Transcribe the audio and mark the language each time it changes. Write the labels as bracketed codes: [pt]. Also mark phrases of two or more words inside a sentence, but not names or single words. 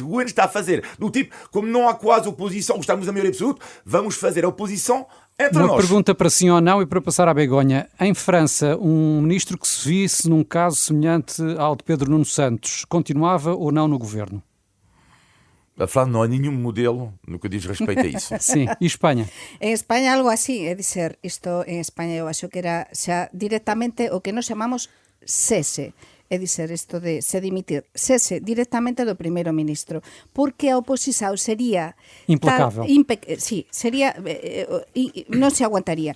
[pt] O governo está a fazer, do tipo, como não há quase oposição, gostamos da maioria absoluta, vamos fazer a oposição entre nós. Uma pergunta para sim ou não e para passar à Begonha. Em França, um ministro que se visse num caso semelhante ao de Pedro Nuno Santos, continuava ou não no governo? A França não há nenhum modelo no que diz respeito a isso. Sim, e Espanha? [gl] En España algo así, é dizer, isto en España eu acho que era xa directamente o que nos chamamos cese. É dizer, isto de se dimitir, cese directamente do primeiro ministro, porque a oposición sería implacável. Sí, sería non se aguantaría.